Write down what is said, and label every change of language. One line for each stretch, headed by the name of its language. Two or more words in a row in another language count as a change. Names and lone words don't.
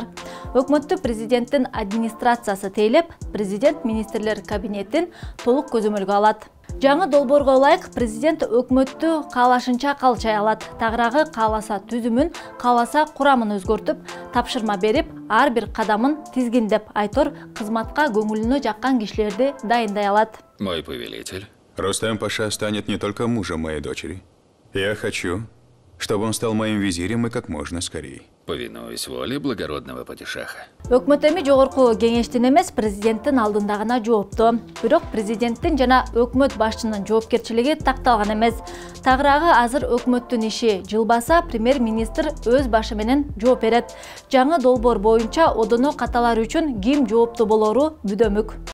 Kyrgyz: Өкмөттү президенттин администрациясы тейлеп, президент министрлер кабинетин толук көзөмөлгө алат. Жаңы долбоорго ылайык президент өкмөттү каалашынча калчай алат. Тагыраагы кааласа түзүмүн, кааласа курамын өзгөртүп, тапшырма берип, ар бир кадамын тизгиндеп, айтор кызматка көңүлүнө жаккан кишилерди дайындай алат.
Russian: Мой повелитель. Рустем Паша станет не только мужем моей дочери. Я хочу, чтобы он стал моим визирем и как можно скорее. Повинуюсь воле благородного падишаха.
Kyrgyz: Өкмөт эми жогорку кеңештин эмес, президенттин алдында гана жоопту. Бирок президенттин жана өкмөт башчынын жоопкерчилиги такталган эмес. Тагыраагы азыр өкмөттүн иши жылбаса, премьер-министр өз башы менен жооп берет. Жаңы долбоор боюнча одоно каталар үчүн ким жооптуу болору бүдөмүк.